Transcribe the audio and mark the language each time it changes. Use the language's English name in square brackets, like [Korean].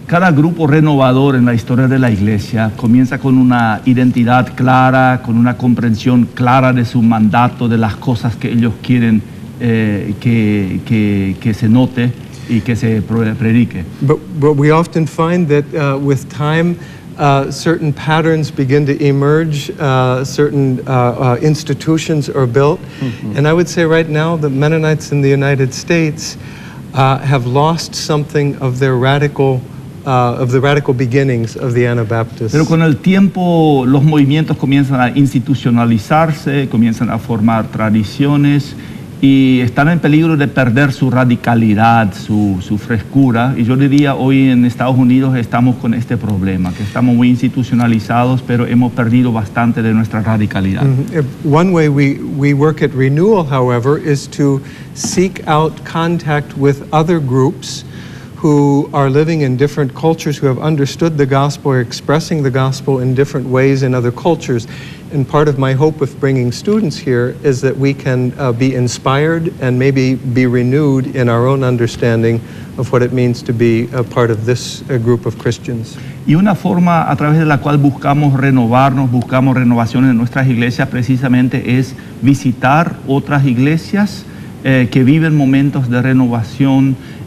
[Spanish] Cada grupo renovador en la historia de la iglesia comienza con una identidad clara, con una comprensión clara de su mandato, de las cosas que ellos quieren que se note y que se predique. [English] But we often find that with time, certain patterns begin to emerge, certain institutions are built. And I would say right now the Mennonites in the United States have lost something of their radical beginnings of the Anabaptists. [Spanish] Pero con el tiempo los movimientos comienzan a institucionalizarse, comienzan a formar tradiciones y están en peligro de perder su radicalidad, su frescura. Y yo diría, hoy en Estados Unidos estamos con este problema, que estamos muy institucionalizados, pero hemos perdido bastante de nuestra radicalidad. [English] One way we work at Renewal, however, is to seek out contact with other groups who are living in different cultures, who have understood the gospel or expressing the gospel in different ways in other cultures. And part of my hope with bringing students here is that we can be inspired and maybe be renewed in our own understanding of what it means to be a part of this group of Christians. [Spanish] Y una forma a través de la cual buscamos renovarnos, buscamos renovación en nuestras iglesias, precisamente es visitar otras iglesias que viven momentos de renovación,